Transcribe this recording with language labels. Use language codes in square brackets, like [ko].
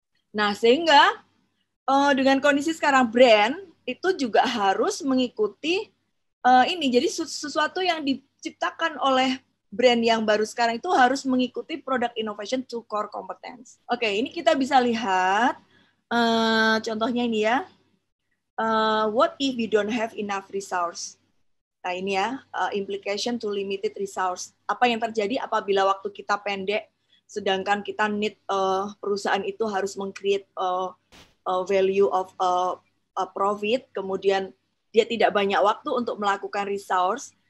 [id] Nah, sehingga dengan kondisi sekarang brand itu juga harus mengikuti ini. Jadi sesuatu yang diciptakan oleh brand yang baru sekarang itu harus mengikuti [en] product innovation to core competence. [id] Oke, ini kita bisa lihat contohnya ini ya. [en] What if we don't have enough resource? [id] Nah, ini ya, [en] implication to limited resource. [id] Apa yang terjadi apabila waktu kita pendek sedangkan kita need perusahaan itu harus meng-create [en] value of profit, [id] kemudian dia tidak banyak waktu untuk melakukan resource.